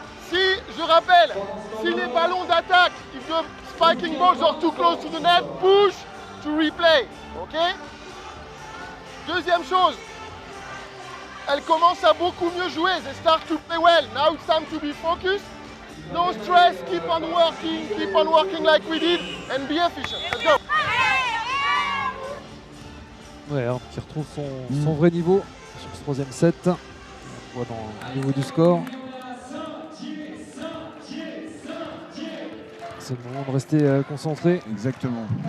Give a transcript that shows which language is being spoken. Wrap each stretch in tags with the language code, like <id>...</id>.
<fr>Si, je rappelle, si les ballons d'attaque,</fr> <en>if the spiking balls are too close to the net, push to replay. Ok?</en> <fr>Deuxième chose, elle commence à beaucoup mieux jouer.</fr> <en>They start to play well. Now it's time to be focused. No stress, keep on working like we did and be efficient. Let's go.</en> <fr>Ouais, Arne qui retrouve son vrai niveau sur ce troisième set. On voit dans le niveau du score. C'est le moment de rester concentré. Exactement.</fr>